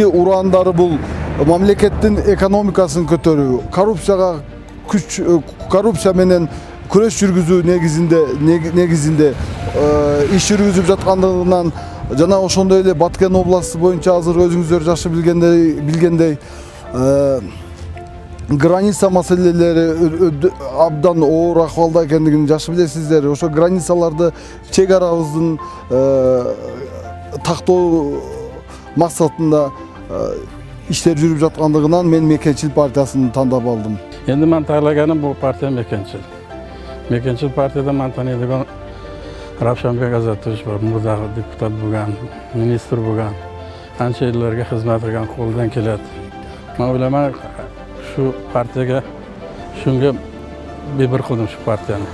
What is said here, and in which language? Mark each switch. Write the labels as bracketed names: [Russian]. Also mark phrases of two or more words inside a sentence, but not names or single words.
[Kyrgyz] ураандары бул мамлекеттин экономикасын көтөрүү, коррупция менен күрөш жүргүзүү негизинде иш жүргүзүп жаткандыгынан жана ошондой эле Баткен областы боюнча азыр өзүңүздөр жакшы билгендей граница маселелери абдан оор акыбалда экендигин жакшы билесиздер. Ошо границаларды чек арабыздын тактоо максатында иштер жүрүп жаткандыгынан мен Мекенчил партиясын тандап алдым. [Uzbek] Endi men tanlaganim bu partiya Mekenchil. Mekenchil partiyada men taniydigan Ravshanbek Azatovich bor, murdagi deputat bo'lgan, ministr bo'lgan, ancha yillarga xizmat qilgan, qo'ldan keladi. Men o'ylayman, shu partiyaga shunga bebir qildim shu partiyani.